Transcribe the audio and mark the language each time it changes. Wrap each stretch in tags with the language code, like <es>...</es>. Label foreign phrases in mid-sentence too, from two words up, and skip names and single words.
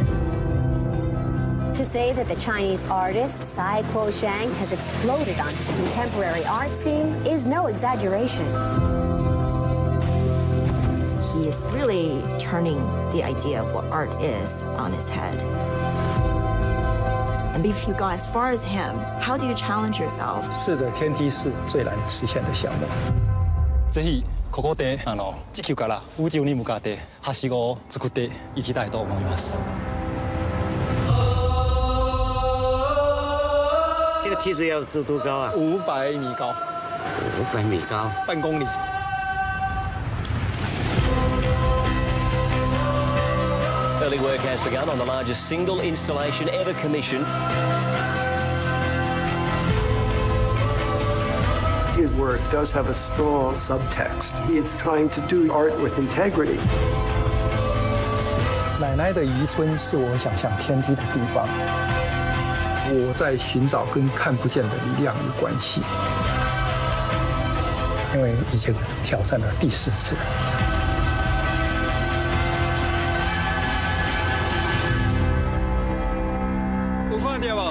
<en>To say that the Chinese artist Tsai Kuo-shang has exploded onto the contemporary art scene is no exaggeration. He is really turning the idea of what art is on its head. And if you go as far as him, how do you challenge yourself?</en> <zh>是的，天梯是最難實現的項目。</zh> <ja>ぜひここで地球から宇宙に向かってはしごを作っていきたいと思います。</ja> <zh>这个梯子要多高啊 500米高？500米高，半公里。</zh> <en>Early work has begun on the largest single installation ever commissioned. His work does have a strong subtext. He is trying to do art with integrity.</en> <zh>奶奶的渔村是我想象天梯的地方。我在寻找跟看不见的力量有关系，因为已经挑战了第4次。有看到无？</zh>